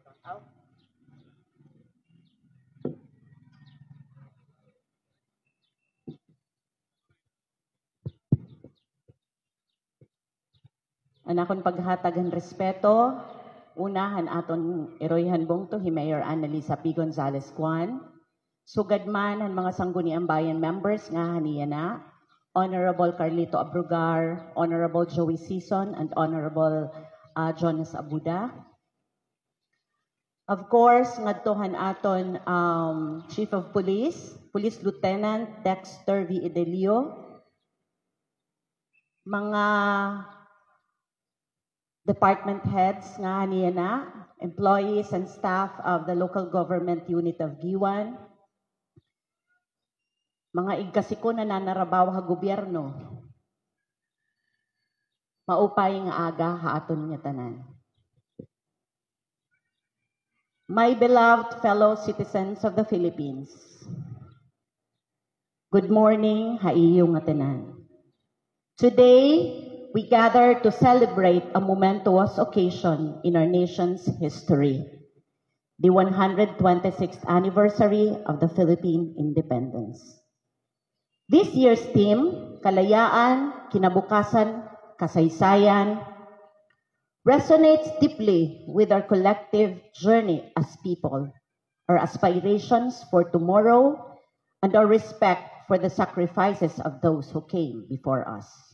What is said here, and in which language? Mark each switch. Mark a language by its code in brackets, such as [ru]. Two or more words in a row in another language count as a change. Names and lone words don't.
[war] Anakon paghatagan respeto, unahan aton eroyhan bongto hi Mayor Annalisa P. Gonzalez Juan, sugad man ang mga sangguniang [en] bayan members [war] nga haniya na, Honorable Carlito Abrugar, Honorable Joey Sison, [en] and Honorable Jonas Abuda. Of course, [war] ngadtohan aton [en] Chief of Police, [war] Police Lieutenant Dexter V. Idelio, mga [en] department heads [war] nga niya na, [en] employees and staff of the local government unit of Giwan, [war] mga igkasiko na nanarabaw ha gobyerno, maupay nga aga haaton nga tanan. [en] My beloved fellow citizens of the Philippines, good morning [war] haiyo nga tanan. [en] Today, we gather to celebrate a momentous occasion in our nation's history, the 126th anniversary of the Philippine independence. This year's theme, Kalayaan, Kinabukasan, Kasaysayan, resonates deeply with our collective journey as people, our aspirations for tomorrow, and our respect for the sacrifices of those who came before us.